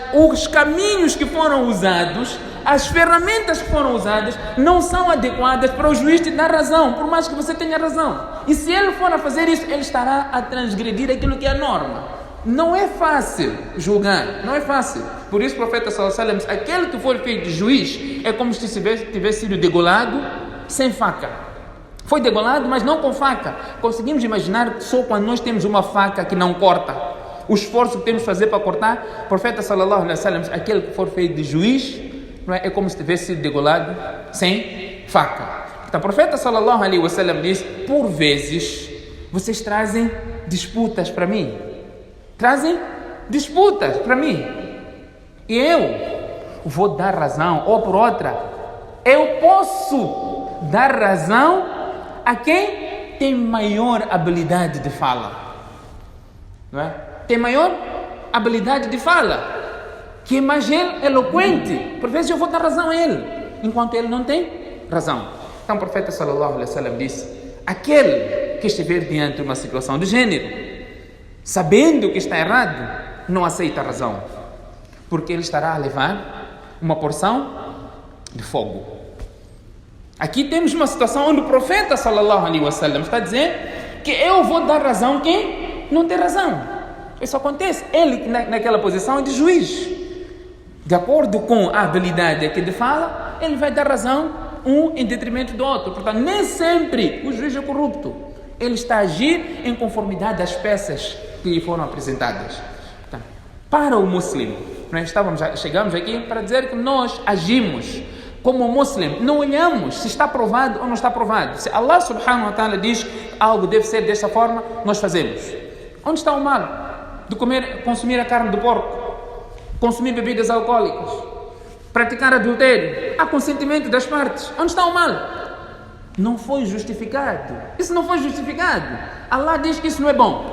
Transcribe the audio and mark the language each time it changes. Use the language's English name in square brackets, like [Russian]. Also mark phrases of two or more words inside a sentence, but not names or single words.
[Portuguese] Mas os caminhos que foram usados, as ferramentas que foram usadas não são adequadas para o juiz te dar razão, por mais que você tenha razão. E se ele for a fazer isso, ele estará a transgredir aquilo que é a norma. Não é fácil julgar, não é fácil. Por isso o profeta [Arabic] صلى الله عليه وسلم, [Portuguese] aquele que for feito de juiz, é como se tivesse sido degolado sem faca. Foi degolado, mas não com faca. Conseguimos imaginar só quando nós temos uma faca que não corta, o esforço que temos de fazer para cortar. O profeta [Arabic] صلى الله عليه وسلم, [Portuguese] aquele que for feito de juiz, não é como se tivesse sido degolado sem faca. Então o profeta [Arabic] صلى الله عليه وسلم [Portuguese] diz: por vezes vocês trazem disputas para mim. Trazem disputas para mim. E eu vou dar razão, ou por outra, eu posso dar razão a quem tem maior habilidade de fala. Não é? Tem maior habilidade de fala, que é mais eloquente. Por vezes eu vou dar razão a ele, enquanto ele não tem razão. Então o profeta [Arabic] صلى الله عليه وسلم [Portuguese] disse: aquele que estiver diante de uma situação do gênero, sabendo que está errado, não aceita a razão, porque ele estará a levar uma porção de fogo. Aqui temos uma situação onde o profeta [Arabic] صلى الله عليه وسلم [Portuguese] está dizendo que eu vou dar razão a quem não tem razão. Isso acontece. Ele naquela posição é de juiz. De acordo com a habilidade que ele fala, ele vai dar razão um em detrimento do outro. Portanto, nem sempre o juiz é corrupto. Ele está a agir em conformidade às peças que lhe foram apresentadas. Então, para o muçulmano, nós chegamos aqui para dizer que nós agimos como muçulmano, não olhamos se está provado ou não está provado. Se [Arabic] الله سبحانه وتعالى [Portuguese] diz que algo deve ser desta forma, nós fazemos. Onde está o mal de consumir a carne do porco, consumir bebidas alcoólicas, praticar adultério? Há consentimento das partes. Onde está o mal? Não foi justificado. Isso não foi justificado. Allah diz que isso não é bom.